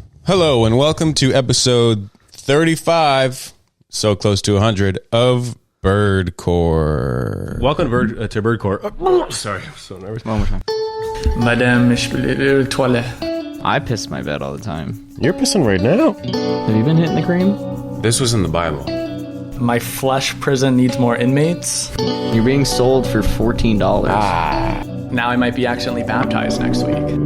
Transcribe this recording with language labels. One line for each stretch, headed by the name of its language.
English: Hello and welcome to episode 35, so close to 100, of Birdcore. Welcome to Birdcore. Sorry, I'm so nervous. One more time.
French: Madame, je peux aller aux toilettes.
English: I piss my bed all the time. You're pissing right now. Have you been hitting the cream? This was in the Bible. My flesh prison needs more inmates. You're being sold for $14. Now I might be accidentally baptized next week.